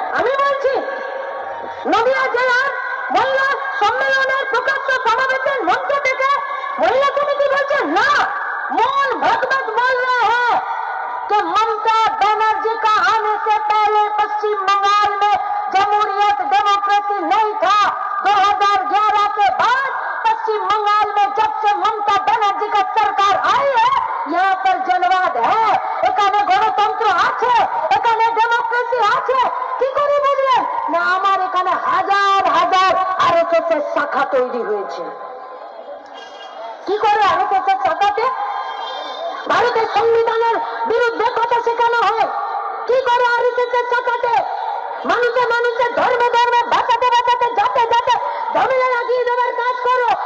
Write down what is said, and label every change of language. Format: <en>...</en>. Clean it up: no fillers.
<bn>আমি বলছি নদিয়া জেলার মহিলা সম্মেলনের প্রকাশ্য সমাবেশের মঞ্চ থেকে মহিলা সমিতি বলছে না, মন ভগবত বল</bn> <hi>रहे हैं कि ममता बनर्जी का आने से पहले पश्चिम बंगाल में जमहूरियत डेमोक्रेसी नहीं था। 2011 के बाद पश्चिम बंगाल में जब से ममता बनर्जी का सरकार आई है, यहाँ पर जनवाद है,</hi> <bn>এখানে গণতন্ত্র আছে, এখানে ডেমোক্রেসি আছে। কি করে বুঝলেন? না, আমার এখানে হাজার হাজার আরএসএস এর শাখা তৈরি হয়েছে। কি করে আরএসএস এর শাখাতে ভারতের সংবিধানের বিরুদ্ধে কথা শেখানো হয়? কি করে আরএসএস এর শাখাতে মানুষে মানুষের ধর্মে ধর্মে বাঁচাতে বাঁচাতে যাতে যাতে ঝামেলা লাগিয়ে দেওয়ার কাজ করো?</bn>